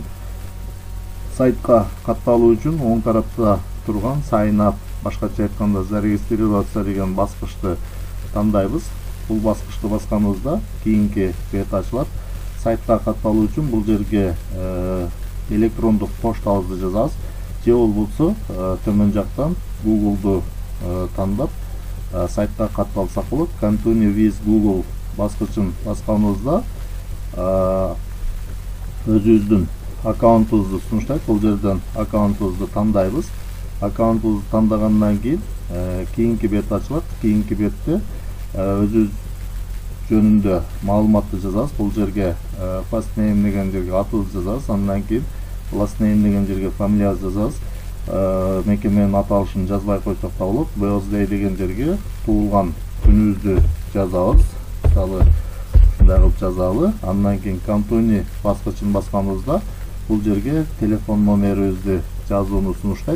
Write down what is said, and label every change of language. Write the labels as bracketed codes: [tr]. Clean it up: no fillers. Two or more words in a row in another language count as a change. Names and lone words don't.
[ky] Сайтка катталуу үчүн оң тарапта турган [en] Sign up, [ky] башкача айтканда зарегистрироваться деген баскычты тандайбыз. Бул баскычты басканыбызда кийинки бет ачылат. Сайтка катталуу үчүн бул жерге электрондук поштабызды жазабыз. Же болбосо төмөн жактан Google'ду тандап сайтка катталсак болот. [en] Continue with Google [ky] баскычын басканыбызда өзүбүздүн аккаунтубузду сунуштайт. Бул жерден аккаунтубузду тандайбыз. Аккаунтубузду тандагандан кийин кийинки бет ачылат. Кийинки бетте өзүбүз жөнүндө маалыматты жазабыз. Бул жерге [en] first name [ky] деген жерге атыбызды жазабыз. Андан кийин [en] last name [ky] деген жерге фамилиябызды жазабыз. Мекеменин аталышын жазбай койсок да болот. Birthday деген жерге туулган күнүбүздү жазабыз. Мисалы ушундай кылып жазалы. Андан кийин continue баскычын басканыбызда бул жерге телефон номерибизди жазууну сунуштайт.